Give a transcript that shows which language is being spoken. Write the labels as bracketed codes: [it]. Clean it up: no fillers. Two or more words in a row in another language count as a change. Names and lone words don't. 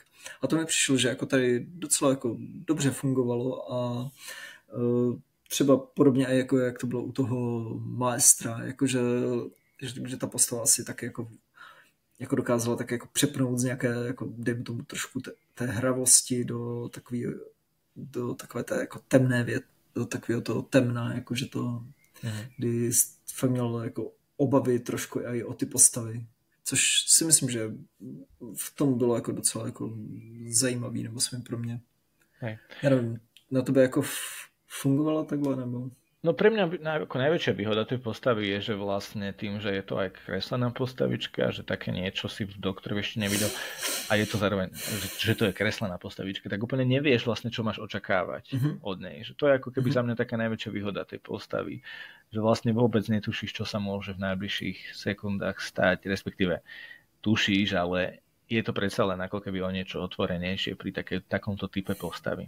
[cs] A to mi přišlo, že jako tady docela jako dobře fungovalo a třeba podobně i jako jak to bylo u toho maestra, jakože že ta postava asi tak jako dokázala tak jako přepnout z nějaké, jako dejme tomu trošku té hravosti do takové té jako temné do takového toho temna, jakože to, kdy fakt měl jako obavy trošku i o ty postavy. Což si myslím, že v tom bylo jako docela jako zajímavý, nebo svým pro mě. Hej. Já nevím, na tebe jako fungovalo takhle, nebo? [sk] No pre mňa ako najväčšia výhoda tej postavy je, že vlastne tým, že je to aj kreslená postavička, že také niečo si v Doktorovi ešte nevidel a je to zároveň, že to je kreslená postavička, tak úplne nevieš vlastne, čo máš očakávať od nej. Že to je ako keby za mňa taká najväčšia výhoda tej postavy, že vlastne vôbec netušíš, čo sa môže v najbližších sekundách stať, respektíve tušíš, ale je to predsa len ako keby o niečo otvorenejšie pri takomto type postavy.